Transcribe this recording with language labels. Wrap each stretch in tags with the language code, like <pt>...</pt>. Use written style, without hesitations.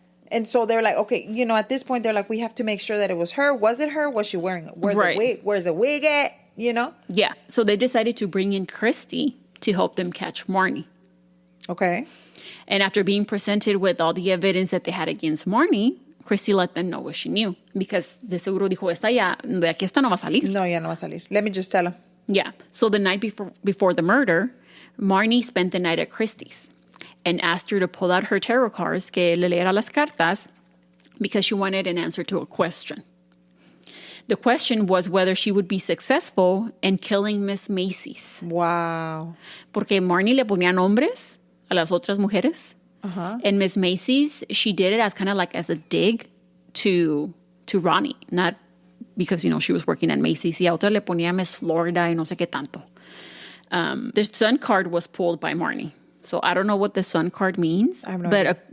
<en>And so they're like, okay, at this point, they're like, we have to make sure that it was her. Was it her? Was she wearing it? Where's the wig at? Yeah. So they decided to bring in Christy to help them catch Marni. Okay. And after being presented with all the evidence that they had against Marni, Christy let them know what she knew.</en> <es>Because de seguro dijo, de aquí esta no va a salir. No, ya no va a salir.</es> <en>Let me just tell her. Yeah. So the night before the murder, Marni spent the night at Christie's and asked her to pull out her tarot cards,</en> <es>que le leera las cartas,</es> <en>because she wanted an answer to a question. The question was whether she would be successful in killing Miss Macy's. Wow.</en> <es>Porque Marni le ponía nombres a las otras mujeres. Uh-huh.</es> <en>And Miss Macy's, she did it as kind of like as a dig to Rhoni, not because, she was working at Macy's.</en> <es>Y a otra le ponía Miss Florida y no sé qué tanto.</es> <en>The Sun card was pulled by Marni. So I don't know what the Sun card means. I have no idea.</en>